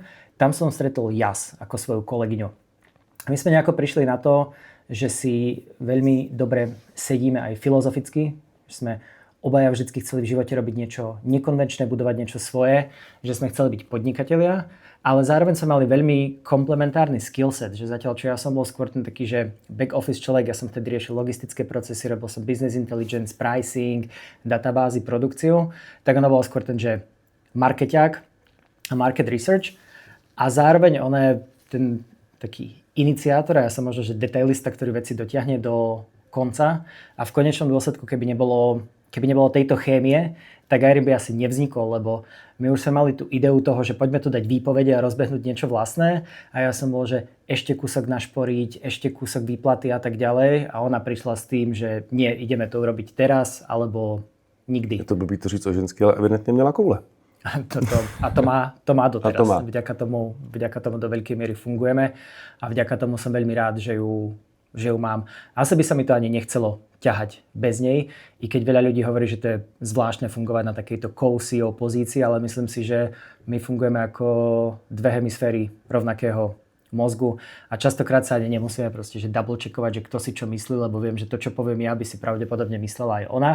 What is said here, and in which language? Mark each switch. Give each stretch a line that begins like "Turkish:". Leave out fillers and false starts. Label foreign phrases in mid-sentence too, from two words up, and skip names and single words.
Slovak: Tam som stretol Jas ako svoju kolegyňu. My sme nejako prišli na to, že si veľmi dobre sedíme aj filozoficky, že sme obaja vždy chceli v živote robiť niečo nekonvenčné, budovať niečo svoje, že sme chceli byť podnikatelia, ale zároveň sme mali veľmi komplementárny skillset, že zatiaľ čo ja som bol skôr ten taký, že
English: back office
Slovak: človek, ja som vtedy riešil logistické procesy, robil som
English: business intelligence,
Slovak: pricing, databázy, produkciu, tak ona bola skôr ten, že markeťák a
English: market research
Slovak: a zároveň ona je ten taký iniciátor a ja som možno, že detailista, ktorý veci dotiahne do konca a v konečnom dôsledku, keby nebolo tejto chémie, tak Airim by asi nevznikol, lebo my už sme mali tú ideu toho, že poďme tu dať výpovede a rozbehnúť niečo vlastné a ja som bol, že ešte kúsok našporiť, ešte kúsok výplaty a tak ďalej a ona prišla s tým, že nie, ideme to urobiť teraz alebo nikdy.
Czech: Je to blbý to říct o ženský, ale evidentně měla koule.
Slovak: A to má doteraz. Vďaka tomu do veľkej miery fungujeme a vďaka tomu som veľmi rád, že ju mám. Asi by sa mi to ani nechcelo ťahať bez nej, i keď veľa ľudí hovorí, že to je zvláštne fungovať na takejto co-CEO pozícii, ale myslím si, že my fungujeme ako dve hemisféry rovnakého mozgu a častokrát sa ani nemusíme proste že double checkovať, že kto si čo myslí, lebo viem, že to, čo poviem ja, by si pravdepodobne myslela aj ona.